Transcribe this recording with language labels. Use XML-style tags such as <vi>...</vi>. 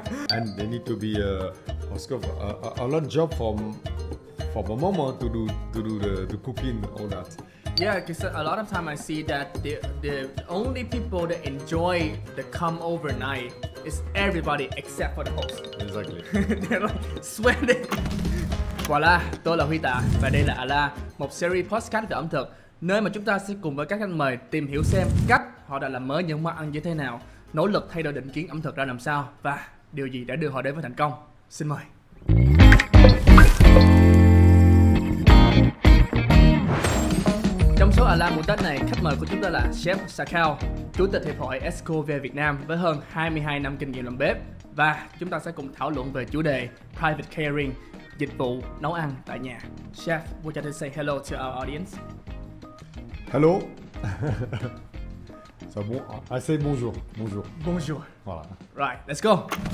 <en>And they need to be a lot of job for the mama to do the cooking, all that. Yeah, because a lot of time I see that the only people that enjoy the come overnight is everybody except for the host. Exactly. They're like sweating.</en> <vi>Voilà, tôi là Huy Tạ và đây là À La, một series podcast về ẩm thực, nơi mà chúng ta sẽ cùng với các khách mời tìm hiểu xem cách họ đã làm mới những món ăn như thế nào, nỗ lực thay đổi định kiến ẩm thực ra làm sao và điều gì đã đưa họ đến với thành công. Xin mời. Trong số À La mùa Tết này, khách mời của chúng ta là chef Sakal, chủ tịch hiệp hội Escoffier Việt Nam với hơn 22 năm kinh nghiệm làm bếp, và chúng ta sẽ cùng thảo luận về chủ đề private catering, dịch vụ nấu ăn tại nhà.</vi> <en>Chef, would you like to say hello to our audience? Hello. So I say</en> <fr>bonjour. Bonjour. Bonjour. Voilà.</fr> <en>Right, let's go.</en>